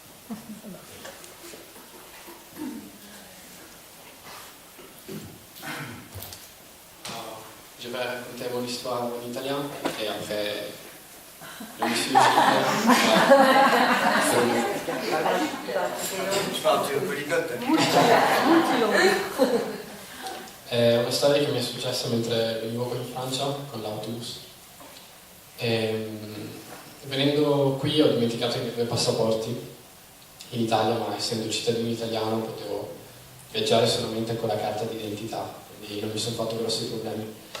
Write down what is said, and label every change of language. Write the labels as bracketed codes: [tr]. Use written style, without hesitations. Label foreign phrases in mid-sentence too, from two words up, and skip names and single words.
[fr] Je vais raconter mon histoire en italien et après le monsieur Tu parles [it] di poliglota? È una storia che mi è successa mentre venivo in Francia con l'autobus. Venendo qui ho dimenticato i miei due passaporti in Italia, ma essendo cittadino italiano potevo viaggiare solamente con la carta d'identità, quindi non mi sono fatto grossi problemi.